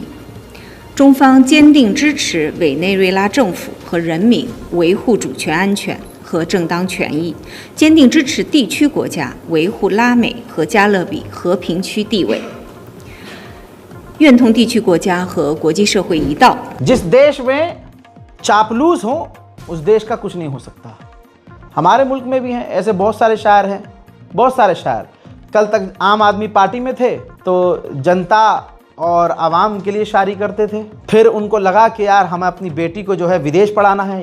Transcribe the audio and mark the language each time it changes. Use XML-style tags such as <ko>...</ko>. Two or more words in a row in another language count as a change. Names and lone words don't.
<zh>中方坚定支持委内瑞拉政府和人民维护主权安全和正当权益，坚定支持地区国家维护拉美和加勒比和平区地位，愿同地区国家和国际社会一道。</zh> <hi>जिस देश में चापलूस हो उस देश का कुछ नहीं हो सकता। हमारे मुल्क में भी हैं ऐसे बहुत सारे शायर हैं, बहुत सारे शायर। कल तक आम आदमी पार्टी में थे तो जनता और आवाम के लिए शायरी करते थे। फिर उनको लगा कि यार हमें अपनी बेटी को जो है विदेश पढ़ाना है।</hi>